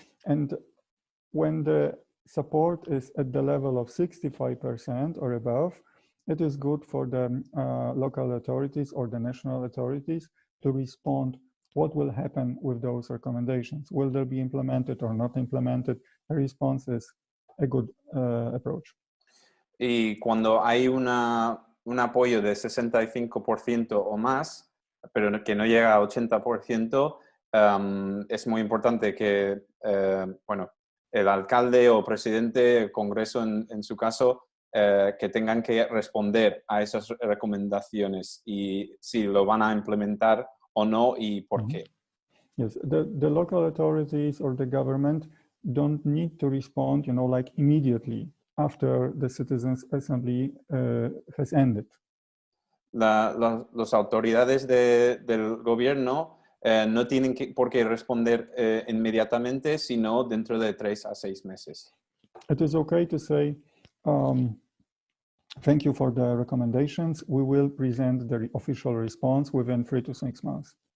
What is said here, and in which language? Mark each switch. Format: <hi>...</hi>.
<en>And when the support is at the level of 65% or above, it is good for the local authorities or the national authorities to respond. What will happen with those recommendations? Will they be implemented or not implemented? The response is a good approach.</en> <es>Y cuando hay un apoyo de 65% o más, pero que no llega a 80%, es muy importante que el alcalde o presidente, el Congreso en su caso, que tengan que responder a esas recomendaciones y si lo van a implementar o no y por qué.</es> <en>Yes, the local authorities or the government don't need to respond, like immediately after the Citizens Assembly has ended.</en> <es>Las autoridades del gobierno no tienen por qué responder inmediatamente, sino dentro de 3 a 6 meses.</es> <en>It is okay to say, thank you for the recommendations. We will present the official response within 3 to 6 months.</en>